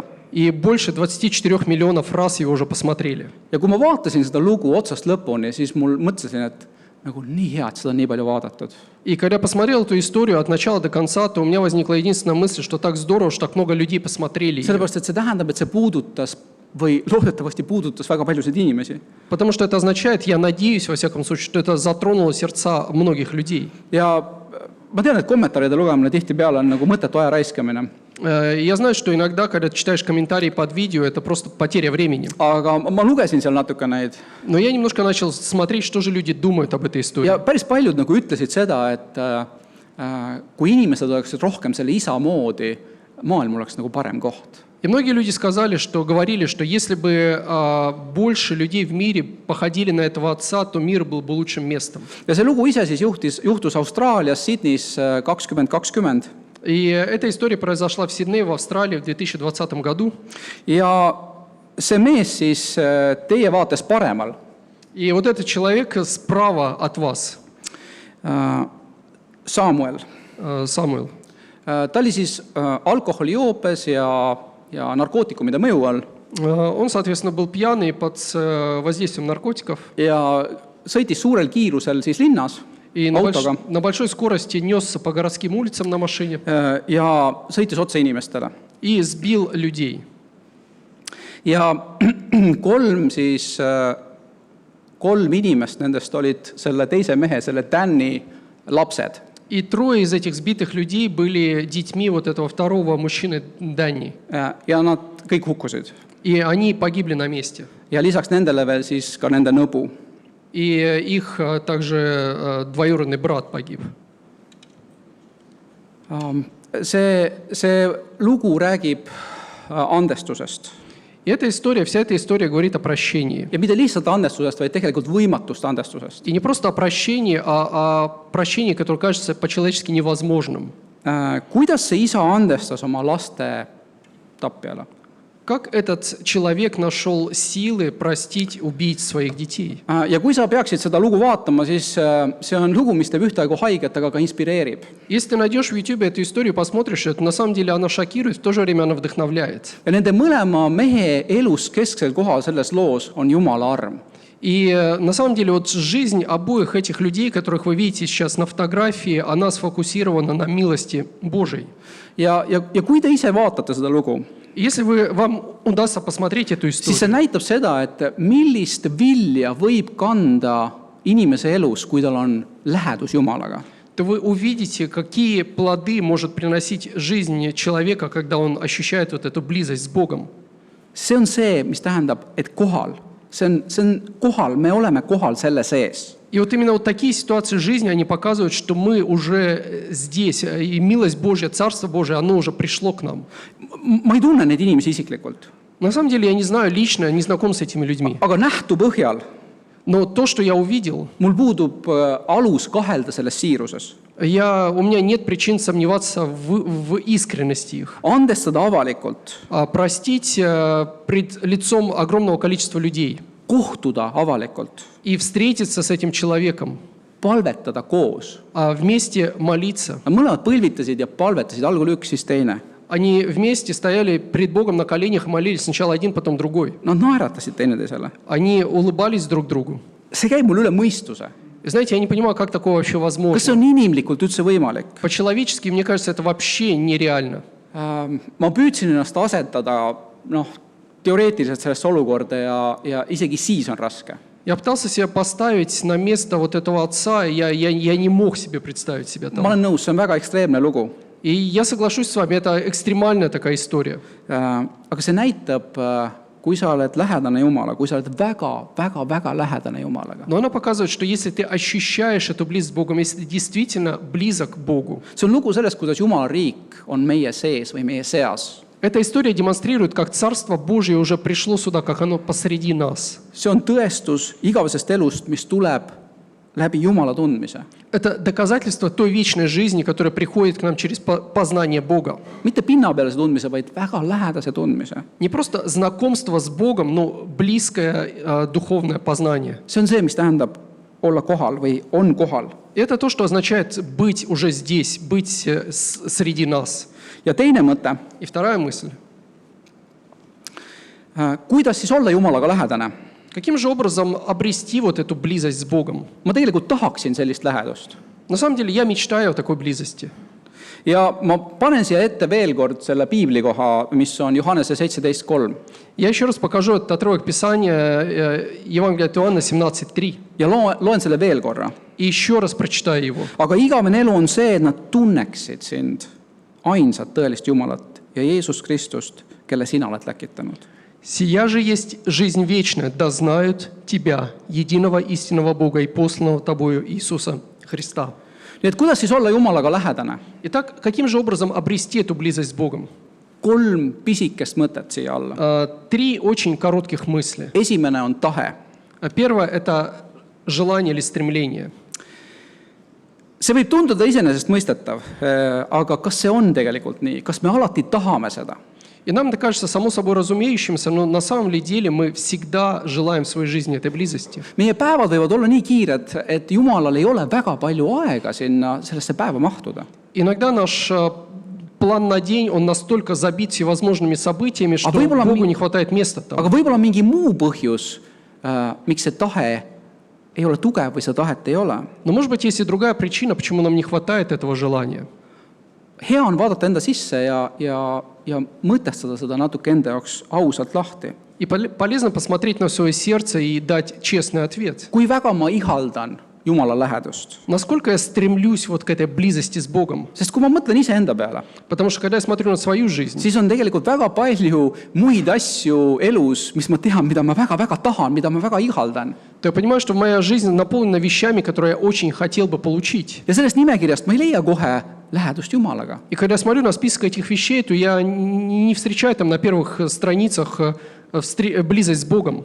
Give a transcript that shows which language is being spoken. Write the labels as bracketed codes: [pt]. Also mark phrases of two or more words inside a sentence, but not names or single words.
[ru] И больше 24 миллионов раз его уже посмотрели. [et] Ja kui ma vaatasin seda lugu otsast lõpuni, siis mul mõtlesin, et nagu nii hea, et seda on nii palju vaadatud. [ru] И когда я посмотрел эту историю от начала до конца, то у меня возникла единственная мысль, что так здорово, что так много людей посмотрели. [et] Sellepärast, et see tähendab, et see puudutas või loodetavasti puudutas väga paljusid inimesi. [ru] Потому что это означает, я надеюсь, во всяком случае, что это затронуло сердца многих людей. [et] Ja ma tean, et kommentaaride lugemine tihtipeale on nagu mõttetu aja raiskamine. [ru] Я знаю, что иногда, когда ты читаешь комментарии под видео, это просто потеря времени. [et] Aga ma lugesin seal natuke neid. [ru] Но я немножко начал смотреть, что же люди думают об этой истории. [et] Ja päris paljud nagu ütlesid seda, et kui inimesed oleksid rohkem selle isa moodi, maailm oleks nagu parem koht. [ru] И многие люди говорили, что если бы больше людей в мире походили на этого отца, то мир был бы лучшим местом. [et] Ja see lugu ise siis juhtus Austraalias, Sydneys 2020. [ru] И эта история произошла в Сиднее, в Австралии в 2020 году. [et] Ja see mees siis teie vaates paremal. [ru] И вот этот человек справа от вас, [et] Samuel. [ru] Самуил, [et] Ta oli siis alkoholijoobes ja narkootikumide mõju all. [ru] он, соответственно, был пьяный под воздействием наркотиков. [et] Ja sõitis suurel kiirusel siis linnas [ru] И [et] autoga [ru] на большой скорости несся по городским улицам на машине [et] ja sõitis otse inimestele. [ru] и сбил людей. [et] Ja kolm inimest nendest olid selle teise mehe, selle Danny lapsed. [ru] И 3 из этих сбитых людей были детьми вот этого второго мужчины Дани. [et] Ja nad kõik hukkusid. [ru] И они погибли на месте. [et] Ja lisaks nendele veel siis ka nende nõbu. [ru] И их также двоюродный брат погиб. [et] See lugu räägib andestusest. [ru] И вся эта история говорит о прощении. [et] Ja mitte lihtsalt andestusest, vaid tegelikult võimatust andestusest. [ru] И не просто о прощении, а о прощении, которое кажется по-человечески невозможным. [et] Kuidas see isa andestas oma laste tapjale? [ru] Как этот человек нашел силы простить убийц своих детей? [et] Ja kui sa peaksid seda lugu vaatama, siis see on lugu, mis teeb ühtaegu haiget, aga ka inspireerib. [ru] Если ты найдешь в YouTube эту историю, посмотришь, это на самом деле она шокирует, в то же время она вдохновляет. [et] Ja nende mõlema mehe elus kesksel kohal selles loos on Jumala arm. [ru] И на самом деле вот жизнь обоих этих людей, которых вы видите сейчас на фотографии, она сфокусирована на милости Божией. [et] Ja kui te ise vaatate seda lugu, [ru] Если вам удастся посмотреть эту [et] siis see [ru] историю, [et] näitab seda, et millist vilja võib kanda inimese elus, kui tal on lähedus Jumalaga. [ru] то вы увидите, какие плоды может приносить жизнь человека, когда он ощущает вот эту близость с Богом. [et] See on see, mis tähendab, et kohal. See on kohal, me oleme kohal selle sees. [ru] И вот именно вот такие ситуации жизни, они показывают, что мы уже здесь, и милость Божья, Царство Божие, оно уже пришло к нам. [et] Ma ei tunne neid inimesi isiklikult, [ru] На самом деле я не знаю лично, не знаком с этими людьми. [et] aga nähtu põhjal [ru] Но то, что я увидел, [et] mul puudub alus kahelda selles siiruses. [ru] у меня нет причин сомневаться в искренности их. [et] Andestada avalikult, [ru] Простить пред лицом огромного количества людей [et] kohtuda avalikult, [ru] и встретиться с этим человеком, [et] palvetada koos. [ru] вместе молиться. [et] Nad mõlemad põlvitasid ja palvetasid, algul üks, siis teine. [ru] Они вместе стояли пред Богом на коленях и молились, сначала один, потом другой. [et] Nad naeratasid teineteisele. [ru] Они улыбались друг другу. [et] See käib mul üle mõistuse. [ru] И знаете, я не понимаю, как такое вообще [et] Kas see [ru] возможно. [et] on inimlikult üldse võimalik? [ru] По-человечески, мне кажется, это вообще нереально. [et] Ma püüdsin ennast asetada teoreetiliselt sellesse olukorda ja isegi siis on raske. [ru] Я пытался себя поставить на место вот этого отца, и я не мог себе представить себя [et] Ma [ru] там. [et] olen nõus, see on väga ekstreemne lugu. [ru] И я соглашусь с вами, это экстремальная такая история. [et] Aga see näitab, kui sa oled lähedane Jumala, kui sa oled väga lähedane Jumalaga. [ru] Но она показывает, что если ты ощущаешь эту близость с Богом, если ты действительно близок к Богу, [et] See on lugu sellest, kuidas Jumala riik on meie sees või meie seas. [ru] эта история демонстрирует, как Царство Божие уже пришло сюда, как оно посреди нас. [et] See on tõestus igavesest elust, mis tuleb läbi Jumala tundmise. [ru] Это доказательство той вечной жизни, которая приходит к нам через познание Бога. [et] Mitte pinnapealse tundmise, vaid väga lähedase tundmise. [ru] Не просто знакомство с Богом, но близкое духовное познание. [et] See on see, mis tähendab olla kohal või on kohal. [ru] Это то, что означает быть уже здесь, быть среди нас. [et] Ja teine mõte, [ru] И вторая мысль. [et] kuidas siis olla Jumalaga lähedane? [ru] Каким же образом обрести вот эту близость с Богом? [et] Ma tegelikult tahaksin sellist lähedust. [ru] На самом деле я мечтаю о такой близости. [et] Ja ma panen siia ette veel kord selle piiblikoha, mis on Johannese 17.3. [ru] Я еще раз покажу этот отрывок Писания Евангелия от Иоанна 17.3. [et] Ja loen selle veel korra. [ru] И еще раз прочитаю его. [et] Aga igavene elu on see, et nad tunneksid sind, ainsat tõelist Jumalat ja Jeesus Kristust, kelle sina oled läkitanud. [ru] «Сия же есть жизнь вечная, да знают Тебя, единого истинного Бога и посланного Тобою Иисуса Христа». [et] Nii et kuidas siis olla Jumalaga lähedane? [ru] Итак, каким же образом обрести эту близость с Богом? [et] 3 pisikest mõtet siia alla. [ru] 3 очень коротких мысли. [et] Esimene on tahe. [ru] Первое – это желание или стремление. [et] See võib tunduda iseenesestmõistetav, aga kas see on tegelikult nii? Kas me alati tahame seda? [ru] И нам это кажется само собой разумеющимся, но на самом деле мы всегда желаем в своей жизни этой близости. [et] Meie päevad võivad olla nii kiired, et Jumalal ei ole väga palju aega sellesse päeva mahtuda. [ru] Иногда наш план на день, он настолько забит всевозможными событиями, что Богу не хватает места там. [et] Aga võib-olla mingi muu põhjus, miks see tahe ei ole tugev või seda tahet ei ole. [ru] Но может быть, есть и другая причина, почему нам не хватает этого желания. [et] Hea on vaadata enda sisse ja mõtestada seda natuke enda jaoks ausalt lahti. [ru] И полезно посмотреть на свое сердце и дать честный ответ. [et] Kui väga ma ihaldan Jumala lähedust? [ru] Насколько я стремлюсь вот к этой близости с Богом? [et] Sest kui ma mõtlen iseenda peale, [ru] Потому что когда я смотрю на свою жизнь, [et] siis on tegelikult väga palju muid asju elus, mis ma tean, mida ma väga-väga tahan, mida ma väga ihaldan. [ru] то я понимаю, что моя жизнь наполнена вещами, которые я очень хотел бы получить. [et] Ja sellest nimekirjast ma ei leia kohe lähedust Jumalaga. [ru] И когда я смотрю на список этих вещей, то я не встречаю там на первых страницах близость с Богом.